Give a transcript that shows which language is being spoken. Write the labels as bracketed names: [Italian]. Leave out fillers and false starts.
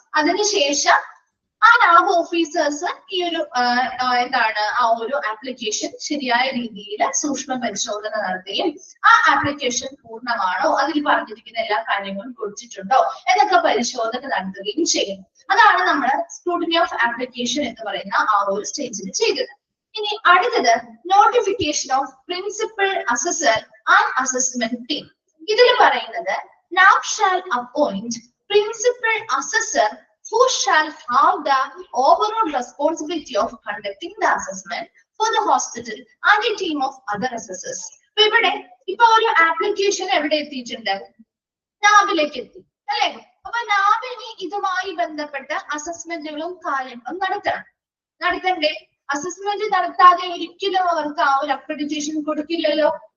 [Malayalam] അതിനുശേഷം ആ lab officers ഈ ഒരു എന്താണ് ആ ഒരു ആപ്ലിക്കേഷൻ ശരിയായ രീതിയിൽ സൂക്ഷ്മ പരിശോധന നടത്തുകയും ആ ആപ്ലിക്കേഷൻ പൂർണ്ണമാണോ, അതിൽ പറഞ്ഞിരിക്കുന്ന എല്ലാ കാര്യങ്ങളും കൊടുത്തിട്ടുണ്ടോ എന്നൊക്കെ പരിശോധന നടത്തുകയും ചെയ്യുന്നു. അതാണ് നമ്മൾ സ്ക്രൂട്ടിനി ഓഫ് ആപ്ലിക്കേഷൻ എന്ന് പറയുന്ന ആ ഒരു സ്റ്റേജിൽ ചെയ്തത്. ഇനി അടുത്തത് notification of principal assessor and assessment team. ഇതിൽ പറയുന്നത് [English] NAB shall appoint principal assessor who shall have the overall responsibility of conducting the assessment for the hospital and a team of other assessors. [Malayalam] അപ്പൊ ഇവിടെ ഇപ്പൊ ഒരു application എവിടെ എത്തിയിട്ടുണ്ട്? നാബിലേക്ക് എത്തി അല്ലെ? അപ്പൊ നാബിന് ഇതുമായി ബന്ധപ്പെട്ട അസസ്മെന്റുകളും കാര്യങ്ങളും നടത്തണ്ടേ? അസസ്മെന്റ് നടത്താതെ ഒരിക്കലും അവർക്ക് ആ ഒരു അക്രഡിറ്റേഷൻ കൊടുക്കില്ലല്ലോ.